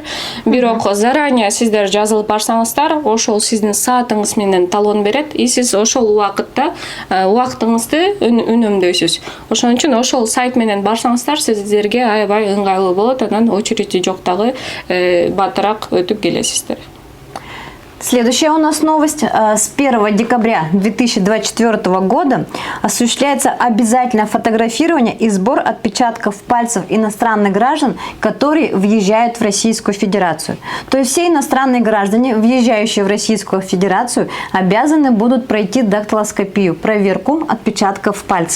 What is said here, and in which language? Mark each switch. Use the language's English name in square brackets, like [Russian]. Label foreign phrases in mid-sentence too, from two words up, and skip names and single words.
[Kyrgyz] Бирок заранее сиздер жазылып барсаңыздар, ошол сиздин саатыңыз менен талон берет, и сиз ошол убакытта убактыңызды үнөмдөйсүз. Ошон үчүн ошол сайт менен барсаңыздар, сиздерге аябай ыңгайлуу болот, анан очереди жок дагы батыраак өтүп келесиздер. [Russian] Следующая у нас новость. С 1 декабря 2024 года осуществляется обязательное фотографирование и сбор отпечатков пальцев иностранных граждан, которые въезжают в Российскую Федерацию. То есть все иностранные граждане, въезжающие в Российскую Федерацию, обязаны будут пройти дактилоскопию, проверку отпечатков пальцев.